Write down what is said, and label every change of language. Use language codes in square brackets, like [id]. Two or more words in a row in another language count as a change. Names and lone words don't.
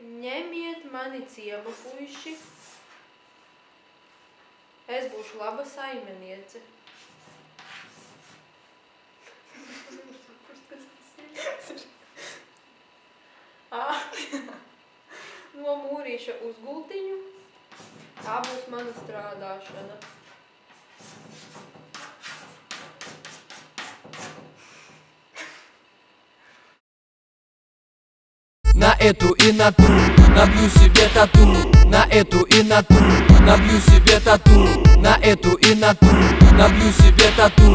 [lv] Ņemiet mani ciemu puiši, es būšu laba saimeniece. No mūrīša uz gultiņu, tā būs mana strādāšana. [ru] На эту и на ту, набью себе тату. На эту и на ту, набью себе тату. На эту и на ту, набью себе тату.